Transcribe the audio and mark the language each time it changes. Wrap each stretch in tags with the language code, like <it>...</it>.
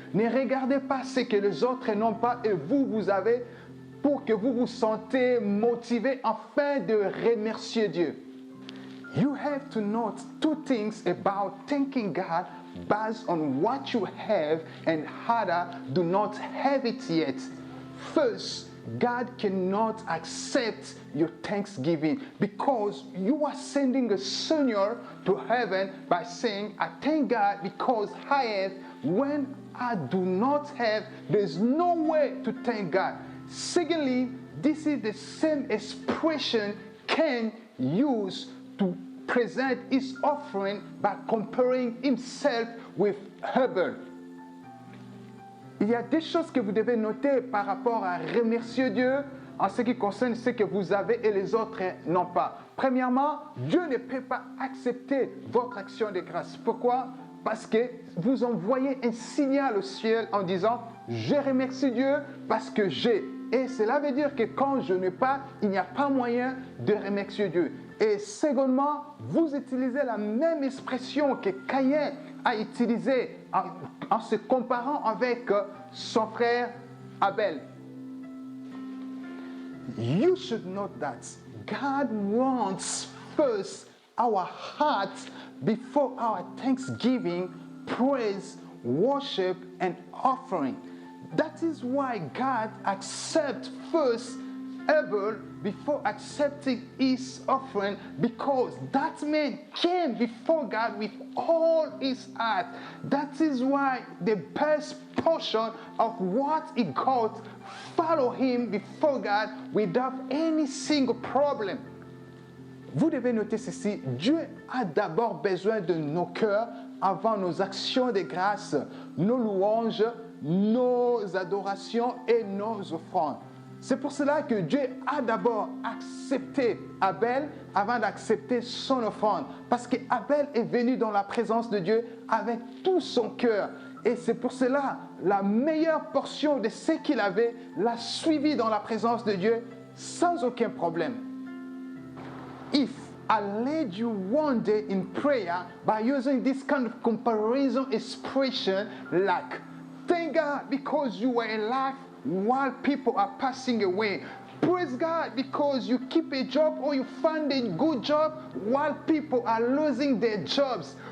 <fr>Ne regardez pas ce que les autres n'ont pas et vous avez pour que vous vous sentez motivé afin de remercier Dieu.</fr> <en>You have to note two things about thanking God based on what you have and others do not have it yet. First, God cannot accept your thanksgiving because you are sending a signal to heaven by saying, I thank God because I have. When I do not have, there's no way to thank God. Secondly, this is the same expression Cain used to present his offering by comparing himself with Abel.</en> <fr>Il y a des choses que vous devez noter par rapport à remercier Dieu en ce qui concerne ce que vous avez et les autres n'ont pas. Premièrement, Dieu ne peut pas accepter votre action de grâce. Pourquoi? Parce que vous envoyez un signal au ciel en disant « Je remercie Dieu parce que j'ai ». Et cela veut dire que quand je n'ai pas, il n'y a pas moyen de remercier Dieu. Et secondement, vous utilisez la même expression que Caïn a utilisée en se comparant avec son frère Abel. You should note that God wants first our hearts before our thanksgiving, praise, worship, and offering. That is why God accepts first Abel before accepting his offering, because that man came before God with all his heart. That is why the best portion of what he got follow him before God without any single problem. Vous devez noter ceci, Dieu a d'abord besoin de nos cœurs avant nos actions de grâce, nos louanges, nos adorations et nos offrandes. C'est pour cela que Dieu a d'abord accepté Abel avant d'accepter son offrande. Parce qu'Abel est venu dans la présence de Dieu avec tout son cœur. Et c'est pour cela, la meilleure portion de ce qu'il avait l'a suivi dans la présence de Dieu sans aucun problème.</fr> <en>If I led you one day in prayer by using this kind of comparison expression like, thank God because you were alive while people are passing away. Praise God because you keep a job or you find a good job while people are losing their jobs.</en>